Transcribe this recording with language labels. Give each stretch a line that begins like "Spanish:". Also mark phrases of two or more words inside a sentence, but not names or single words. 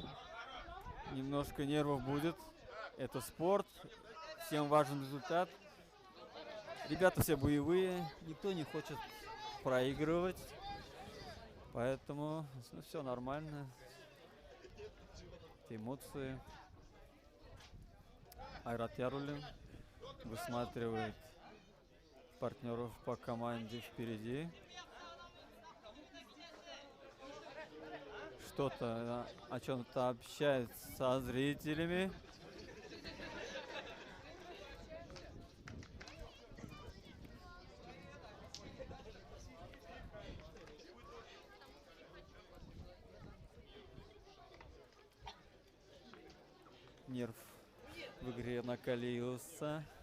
Russian: Немножко нервов будет. Это спорт. Всем важен результат. Ребята все боевые. Никто не хочет проигрывать. Поэтому все нормально. Эмоции. Айрат Яруллин высматривает партнеров по команде впереди. Что-то о чем-то общается со зрителями. Нерв в игре накалился.